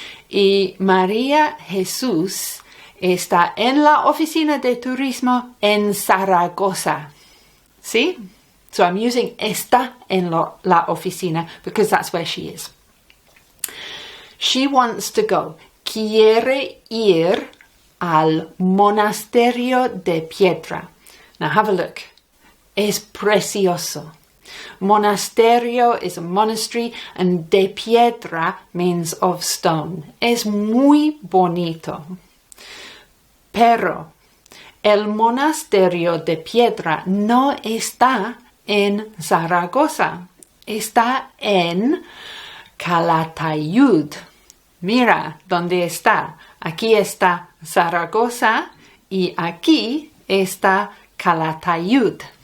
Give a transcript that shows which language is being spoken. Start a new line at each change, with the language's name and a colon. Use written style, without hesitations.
Spanish: Y María Jesús está en la oficina de turismo en Zaragoza. ¿Sí?
English: So I'm using
Spanish: está en la oficina
English: because that's where she is. She wants to go.
Spanish: Quiere ir al monasterio de piedra.
English: Now have a look.
Spanish: Es precioso.
English: Monasterio is a monastery and de piedra means of stone.
Spanish: Es muy bonito. Pero el monasterio de piedra no está en Zaragoza. Está en Calatayud. Mira dónde está. Aquí está Zaragoza y aquí está Calatayud.